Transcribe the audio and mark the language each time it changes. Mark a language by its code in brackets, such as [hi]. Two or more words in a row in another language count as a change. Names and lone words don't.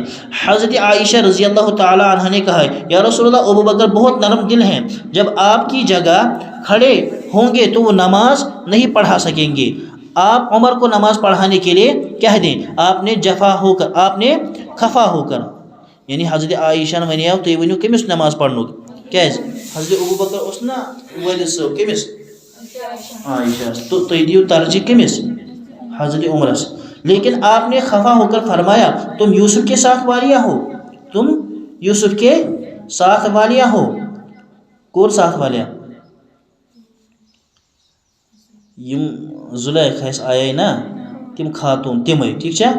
[ur] حضرت عائشہ رضی اللہ تعالی عنہ نے کہا، یا رسول اللہ، ابو بکر بہت نرم دل ہیں، جب آپ کی جگہ کھڑے ہوں گے تو وہ نماز نہیں پڑھا سکیں گے، آپ عمر کو نماز پڑھانے کے لیے کہہ دیں۔ آپ نے خفا ہو کر [ks] یعنی حضرت عائشہ نے ونیو تُہۍ ؤنِو کٔمِس نماز پڑھنُک، کیٛازِ حضرت ابو بکر اوس نا والد صٲب کٔمِس؟ عائشہ، تو تُہۍ دِیِو ترجیح کٔمِس؟ حضرت عمرس۔ [ur] لیکن آپ نے خفا ہو کر فرمایا، تم یوسف کے ساتھ والیاں ہو۔ کون ساتھ والیاں؟ [ks] یم زلیخا آئے نا تم خاتون تمے، [ur] ٹھیک ہے۔